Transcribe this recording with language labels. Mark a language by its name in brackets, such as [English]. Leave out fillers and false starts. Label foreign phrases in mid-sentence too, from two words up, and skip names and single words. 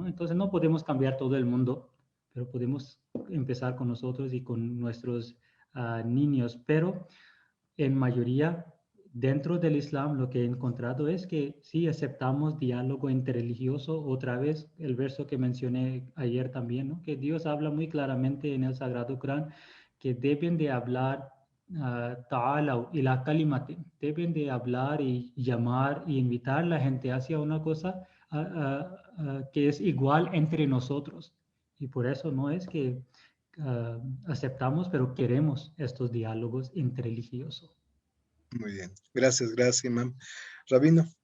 [Spanish] Entonces no podemos cambiar todo el mundo, pero podemos empezar con nosotros y con nuestros niños. Pero en mayoría, dentro del Islam, lo que he encontrado es que sí aceptamos diálogo interreligioso. Otra vez, el verso que mencioné ayer también, ¿no? Que Dios habla muy claramente en el Sagrado Corán que deben de hablar [Arabic] تعالوا إلى كلمة, [Spanish] deben de hablar y llamar y invitar a la gente hacia una cosa que es igual entre nosotros. Y por eso no es que aceptamos, pero queremos estos diálogos interreligiosos. Muy bien. Gracias, Imam. Rabino.